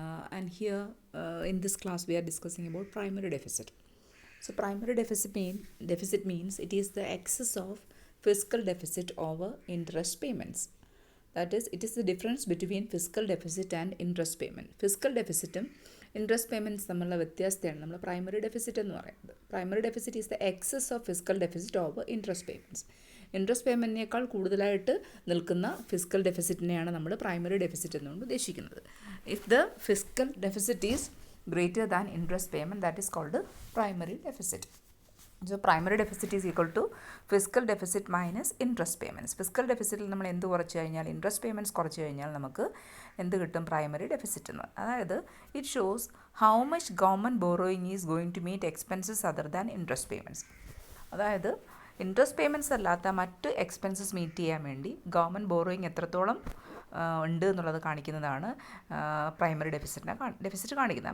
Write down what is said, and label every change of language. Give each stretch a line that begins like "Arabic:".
English: And here in this class we are discussing about primary deficit. So primary deficit means it is the excess of fiscal deficit over interest payments. That is, it is the difference between fiscal deficit and interest payment.
Malayalam: Physical ഡെഫിസിറ്റും interest payments തമ്മിലുള്ള വ്യത്യാസത്തെയാണ് നമ്മൾ primary deficit എന്ന് പറയുന്നത്.
English: Primary deficit is the excess of fiscal deficit over interest payments.
Malayalam: Interest പേയ്മെൻറ്റിനേക്കാൾ കൂടുതലായിട്ട് നിൽക്കുന്ന physical ഡെഫിസിറ്റിനെയാണ് നമ്മൾ primary deficit എന്നുകൊണ്ട് ഉദ്ദേശിക്കുന്നത്.
English: If the fiscal deficit is greater than interest payment, that is called primary deficit. So primary deficit is equal to fiscal deficit minus interest payments.
Malayalam: Physical ഡെഫിസിറ്റിൽ നമ്മൾ എന്ത് കുറച്ച് കഴിഞ്ഞാൽ, interest payments കുറച്ച് കഴിഞ്ഞാൽ നമുക്ക് എന്ത് കിട്ടും? പ്രൈമറി ഡെഫിസിറ്റ് എന്ന്.
English: അതായത് it shows how much government borrowing is going to meet expenses other than interest payments.
Malayalam: അതായത് ഇൻട്രസ്റ്റ് പേയ്മെൻറ്റ്സ് അല്ലാത്ത മറ്റ് എക്സ്പെൻസസ് മീറ്റ് ചെയ്യാൻ വേണ്ടി ഗവൺമെൻറ് ബോറോയിങ് എത്രത്തോളം ഉണ്ട് എന്നുള്ളത് കാണിക്കുന്നതാണ് പ്രൈമറി ഡെഫിസിറ്റ് കാണിക്കുന്നത്.